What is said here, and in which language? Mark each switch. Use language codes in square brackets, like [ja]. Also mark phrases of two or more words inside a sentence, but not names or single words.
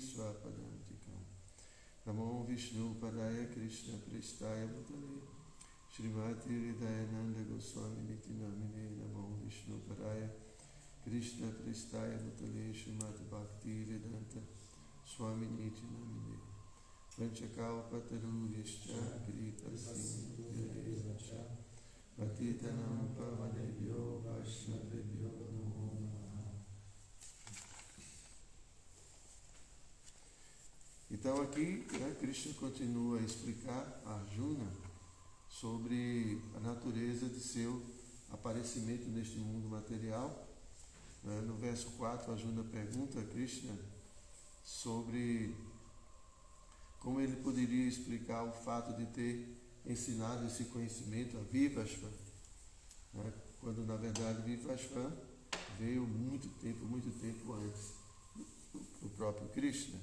[sa] Swapadantikam Namo Vishnu Padaya Krishna Prestaya Bhutale Srimati Hridayananda Goswami Nitinamine Namo Vishnu Padaya Krishna Prestaya Bhutale Srimati Bhakti Vedanta Swami Nitinamine Panchakalpataru Yascha Krita Sindhu Yarevacha Patitanam Pavanebhyo Vaishnavebhyo Namo Namaha. [pt] Então aqui, Krishna continua a explicar a Arjuna sobre a natureza de seu aparecimento neste mundo material. No verso 4, Arjuna pergunta a Krishna sobre como ele poderia explicar o fato de ter ensinado esse conhecimento a Vivasva, quando na verdade Vivasva veio muito tempo antes do próprio Krishna.